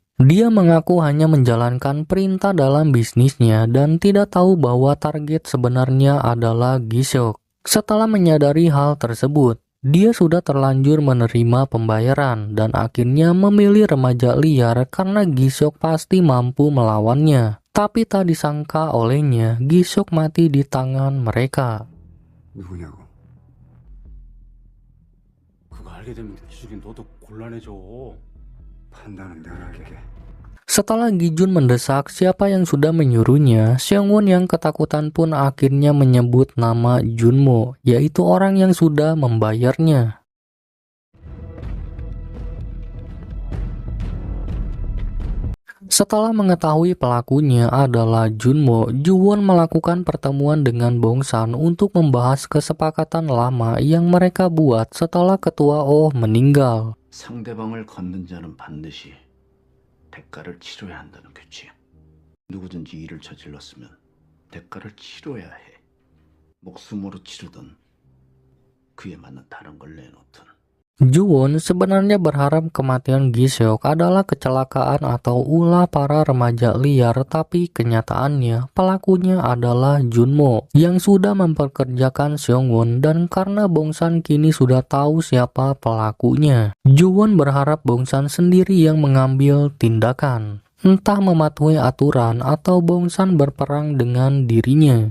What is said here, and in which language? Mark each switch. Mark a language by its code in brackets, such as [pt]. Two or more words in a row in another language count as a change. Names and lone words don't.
[id] Dia mengaku hanya menjalankan perintah dalam bisnisnya dan tidak tahu bahwa target sebenarnya adalah Gi-seok. Setelah menyadari hal tersebut, dia sudah terlanjur menerima pembayaran dan akhirnya memilih remaja liar karena Gi-seok pasti mampu melawannya. Tapi tak disangka olehnya, Gi-seok mati di tangan mereka. [ko] 누구냐고? 그거 알게 되면 기숙이 너도 곤란해져. 판단은 내가 할게. [id] Setelah Gi-jun mendesak siapa yang sudah menyuruhnya, Seong-won yang ketakutan pun akhirnya menyebut nama Junmo, yaitu orang yang sudah membayarnya. Setelah mengetahui pelakunya adalah Junmo, Ju-won melakukan pertemuan dengan Bong-san untuk membahas kesepakatan lama yang mereka buat setelah ketua Oh meninggal. [ko] 상대방을 걷는 자는 반드시 대가를 치러야 한다는 규칙. 누구든지 일을 저질렀으면 대가를 치러야 해. 목숨으로 치르든 그에 맞는 다른 걸 내놓든. [id] Ju-won sebenarnya berharap kematian Gi-seok adalah kecelakaan atau ulah para remaja liar, tapi kenyataannya pelakunya adalah Junmo yang sudah memperkerjakan Seong-won, dan karena Bong-san kini sudah tahu siapa pelakunya, Ju-won berharap Bong-san sendiri yang mengambil tindakan, entah mematuhi aturan atau Bong-san berperang dengan dirinya.